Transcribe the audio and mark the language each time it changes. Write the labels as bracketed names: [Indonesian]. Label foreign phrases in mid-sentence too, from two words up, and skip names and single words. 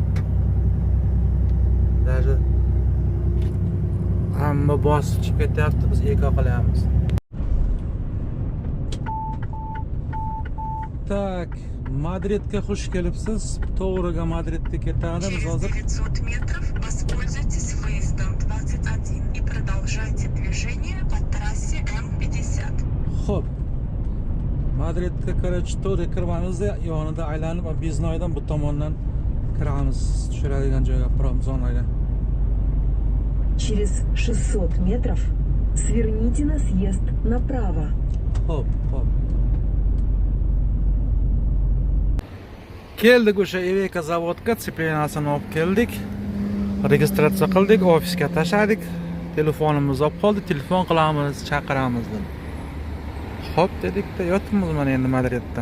[Uzbek] Даже hamma bosib chiqib ketyapti, biz eko qilyapmiz. Tak, Madridga xush kelibsiz. To'g'riga Madridga ketamiz hozir. [Russian] 900 метров воспользуйтесь выездом 21 и продолжайте движение по трассе М50. [Uzbek] Xo'p. Madridga qarshi to'g'ri kiramiz, yonida aylanib Biznoydan bu tomondan kiramiz. Tushiradigan joyga Pромзоnaga. [Russian] Через 600 метров сверните на съезд направо. [Uzbek] Xo'p. Keldik o'sha Eveka zavodga, tseplenasini olib keldik. Registratsiya qildik, ofisga tashladik. Telefonimizni olib qoldik, telefon qilamiz, chaqiramiz dedi. Xo'p dedik-da, yotibmiz mana endi Madridda.